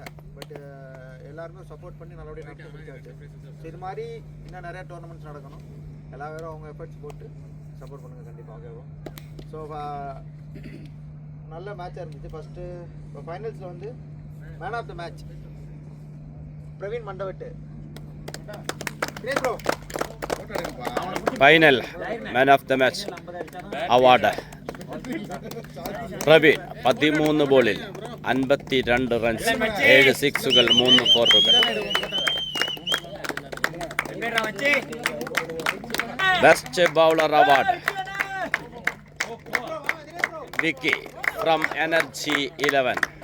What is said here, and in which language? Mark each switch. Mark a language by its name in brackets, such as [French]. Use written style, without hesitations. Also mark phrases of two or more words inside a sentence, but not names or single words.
[Tamil] பட் எல்லாருமே சப்போர்ட் பண்ணி நல்லபடியாக நடத்தி முடிச்சாச்சு. ஸோ இது மாதிரி இன்னும் நிறையா டோர்னமெண்ட்ஸ் நடக்கணும். எல்லா பேரும் அவங்க எஃபர்ட்ஸ் போட்டு சப்போர்ட் பண்ணுங்கள் கண்டிப்பாக. ஓகேவா? ஸோ நல்ல மேட்சாக இருந்துச்சு. ஃபஸ்ட்டு இப்போ ஃபைனல்ஸில் வந்து [English] man of the match [Tamil] பிரவீன் மண்டவெட்டு. [English] Final man of the match award Praveen. [Malayalam] 13 ബോളിൽ 52 റൺസ്, 7 സിക്സുകൾ, 3 ഫോറുകൾ. [English] Best bowler award Vicky from Energy 11.